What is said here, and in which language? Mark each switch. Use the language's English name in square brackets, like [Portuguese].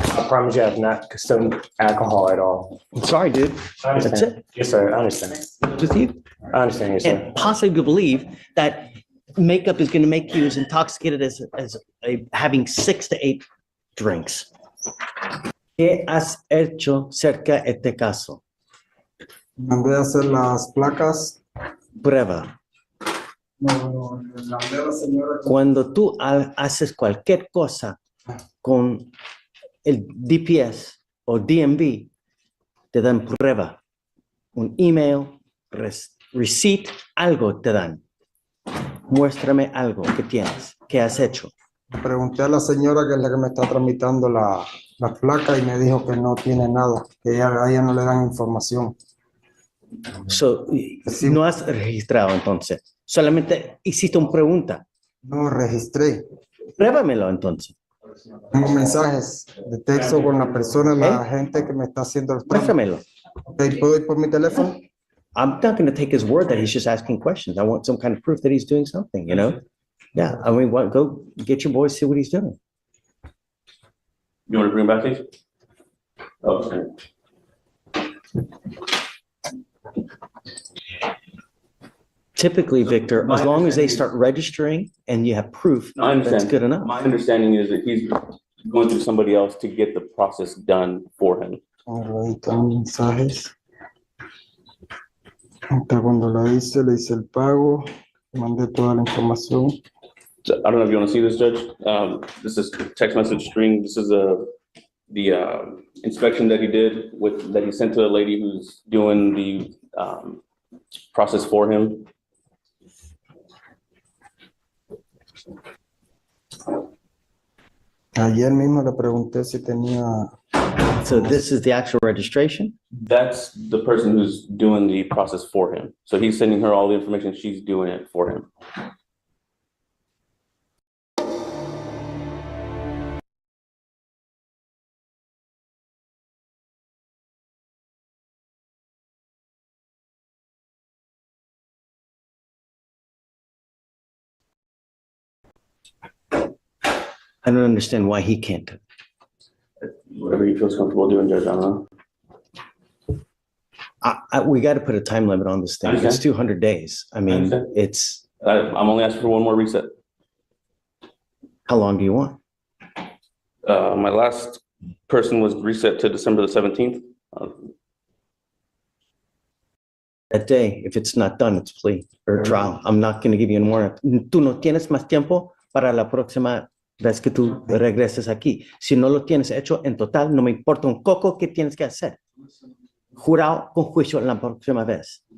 [English] I promise you I have not consumed alcohol at all. I'm sorry, dude. I understand. That's it. Yes, sir. I understand. With you? I understand, yes, sir. And possibly believe that makeup is going to make you as intoxicated as having 6 to 8 drinks. [Spanish] ¿Qué has hecho cerca de este caso? Mandé a hacer las placas. Prueba. No, le mandé a la señora. Cuando tú haces cualquier cosa con el DPS o DMV, te dan prueba. Un email, receipt, algo te dan. Muéstrame algo que tienes, que has hecho. Pregunté a la señora que es la que me está tramitando la placa y me dijo que no tiene nada, que a ella no le dan información. So, no has registrado entonces, solamente hiciste una pregunta. No registré. Pruébamelo entonces. Tengo mensajes de texto con la persona, la gente que me está haciendo el trámite. Muéstramelo. Okay, ¿puedo ir por mi teléfono? [English] I'm not going to take his word that he's just asking questions. I want some kind of proof that he's doing something, you know? Yeah, I mean, go get your boys, see what he's doing. You want to bring him back, please? Okay. Typically, Victor, as long as they start registering and you have proof, I understand. that's good enough. My understanding is that he's going through somebody else to get the process done for him. [Spanish] Ahí están mensajes. Hasta cuando le hice el pago, mandé toda la información. [English] So, I don't know if you want to see this, Judge. This is text message string. This is the inspection that he did that he sent to the lady who's doing the process for him. [Spanish] Ayer mismo le pregunté si tenía. [English] So this is the actual registration? That's the person who's doing the process for him. So he's sending her all the information. She's doing it for him. I don't understand why he can't. Whatever he feels comfortable doing, Judge, I don't know. We got to put a time limit on this thing. It's understand. 200 days. I mean, it's. I'm only asking for one more reset. How long do you want? My last person was reset to December the 17th. That day, if it's not done, it's plea or trial. I'm not going to give you any more. [Spanish] Tú no tienes más tiempo para la próxima vez que tú regreses aquí. Si no lo tienes hecho en total, no me importa un coco que tienes que hacer. Jurado con juicio la próxima vez.